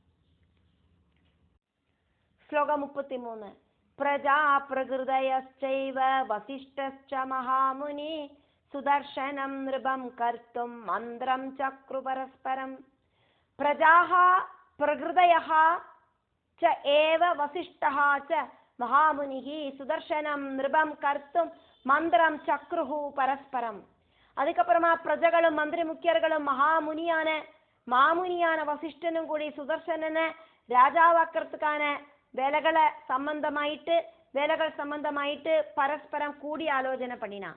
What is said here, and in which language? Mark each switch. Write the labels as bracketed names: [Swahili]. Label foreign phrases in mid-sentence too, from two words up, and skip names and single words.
[Tamil] ஸ்லோகம் 33. [Sanskrit] प्रजा प्रकृतयश्चैव वसिष्ठश्च महामुनि सुदर्शनं नृपं कर्तुं मन्त्रं चक्रु परस्परम्. प्रजाः प्रकृतयः च एव वसिष्ठः च महामुनिः सुदर्शनं नृपं कर्तुं मन्त्रं चक्रुः परस्परम्. [Tamil] அதுக்கப்புறமா பிரஜகளும் மந்திரி முக்கியர்களும் மாமுனியான வசிஷ்டனும் கூடி சுதர்சனனை ராஜாவாக்கிறதுக்கான வேலைகள் சம்பந்தமாயிட்டு பரஸ்பரம் கூடி ஆலோசனை பண்ணினான்.